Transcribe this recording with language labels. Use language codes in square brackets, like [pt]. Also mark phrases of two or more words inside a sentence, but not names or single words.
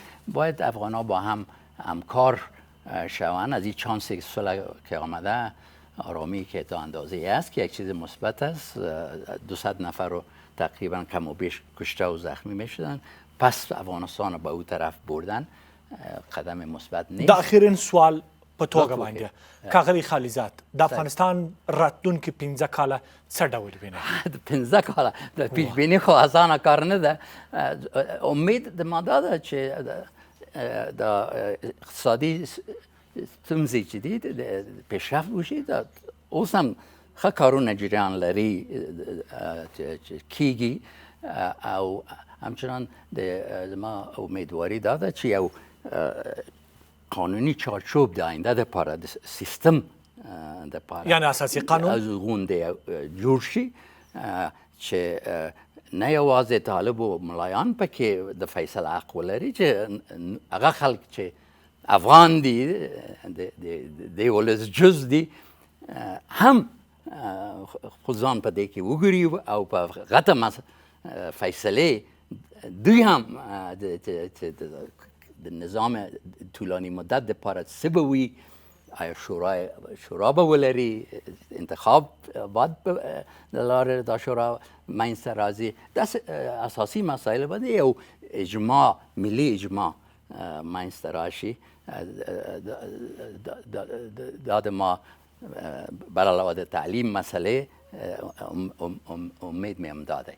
[fa] باید افغان‌ها با هم همکار شوند. از این چانس صلح که آمده، آرامی که تا اندازه است که یک چیز مثبت است. 200 نفر رو تقریبا کم و بیش کشته و زخمی میشدن. پس افغانستان رو به او طرف بردن قدم مثبت نیست. [ps] آخرین سوال په توګه باندې کاغلی خالیزات د افغانستان راتلونکي 15 کاله څه ډول ویني؟ 15 کاله د پیش بینی خو اسانه کار نه ده. امید د ما ده چې د اقتصادي ستونزې چې دي پیشرفت وشي. اوس هم ښه کارونه جریان لري کیږي او همچنان زما امیدواری ده چې یو قانونی چارچوب د آینده دپاره د سیستم دپاره یعنی اساسي قانون از غونډې جوړ شي چې نه یوازې طالب و ملایان پکې د فیصله حق ولري، چې هغه خلک چې افغان دي د ولس جز دي هم خود ځان په دې کې وګوري او په غټه فیصلې دوی هم د نظام طولانی مدت دپاره څه به وي، آیا شورا به ولري، انتخاب باید د لارې دا شورا منځته راځي. داسې اساسي مسایل باندې یو اجماع، ملي اجماع منځته راشي. دا د ما بر علاوه د تعلیم مسئله امید مې همدا دی.